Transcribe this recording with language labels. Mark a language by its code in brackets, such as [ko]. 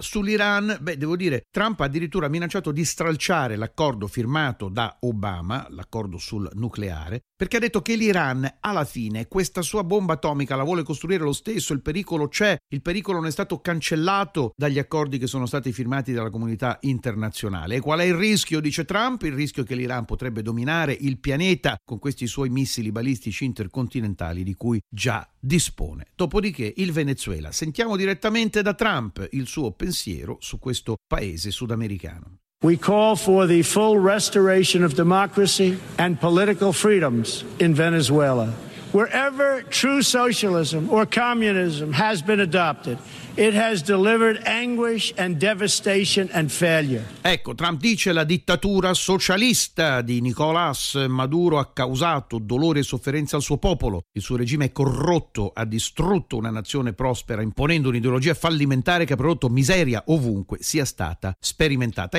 [it] Sull'Iran, beh, devo dire, Trump addirittura ha minacciato di stralciare l'accordo firmato da Obama, l'accordo sul nucleare, perché ha detto che l'Iran alla fine questa sua bomba atomica la vuole costruire lo stesso, il pericolo c'è, il pericolo non è stato cancellato dagli accordi che sono stati firmati dalla comunità internazionale. E qual è il rischio, dice Trump? Il rischio che l'Iran potrebbe dominare il pianeta con questi suoi missili balistici intercontinentali di cui già dispone. Dopodiché il Venezuela. Sentiamo direttamente da Trump il suo pensiero su questo paese sudamericano. [en] We call for the full restoration of democracy and political freedoms in Venezuela. Wherever true socialism or communism has been adopted, it has delivered anguish and devastation and failure. [it] Ecco, Trump dice: la dittatura socialista di Nicolás Maduro ha causato dolore e sofferenza al suo popolo. Il suo regime è corrotto, ha distrutto una nazione prospera imponendo un'ideologia fallimentare che ha prodotto miseria ovunque sia stata sperimentata.